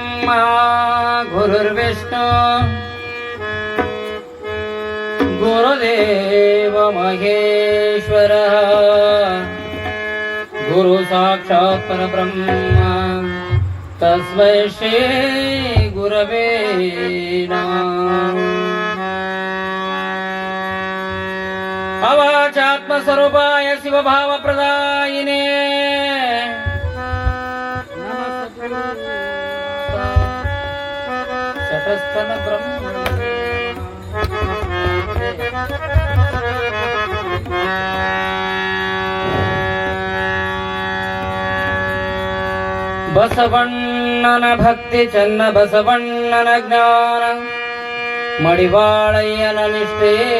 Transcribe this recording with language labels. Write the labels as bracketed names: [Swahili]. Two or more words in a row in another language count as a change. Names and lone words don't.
[Sanskrit] ಗುರುರ್ವಿಷ್ಣು ಗುರುದೇವ ಮಹೇಶ್ವರ ಗುರು ಸಾಕ್ಷಾತ್ ಪರಬ್ರಹ್ಮ ತಸ್ಮೈ ಶ್ರೀ ಗುರವೇ ನಮಃ. ಅವಾಚಾತ್ಮ ಸ್ವರೂಪಾಯ ಶಿವಭಾವ ಪ್ರದಾಯಿನೇ ಶತಸ್ಥನ ಬ್ರಹ್ಮ [Kannada] ಬಸವಣ್ಣನ ಭಕ್ತಿ ಚನ್ನ ಬಸವಣ್ಣನ ಜ್ಞಾನ ಮಡಿವಾಳಯ್ಯನ ನಿಷ್ಠೆ